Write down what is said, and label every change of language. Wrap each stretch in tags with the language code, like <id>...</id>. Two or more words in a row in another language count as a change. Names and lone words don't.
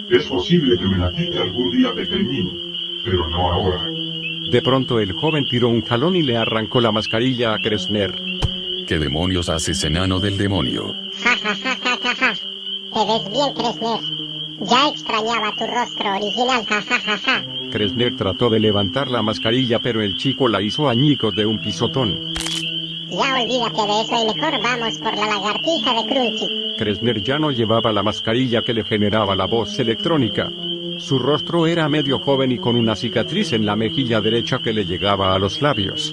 <es>Es posible que me la quite algún día pequeñino, pero no ahora. De pronto el joven tiró un jalón y le arrancó la mascarilla a Kressner. ¿Qué demonios haces, enano del demonio? Ja, ja, ja, ja, ja, ja. Te ves bien, Kressner. Ya extrañaba tu rostro original, ja, ja, ja, ja. Kressner trató de levantar la mascarilla, pero el chico la hizo añicos de un pisotón. Ya olvídate de eso y mejor vamos por la lagartija de Crunchy. Kressner ya no llevaba la mascarilla que le generaba la voz electrónica. Su rostro era medio joven y con una cicatriz en la mejilla derecha que le llegaba a los labios.</es>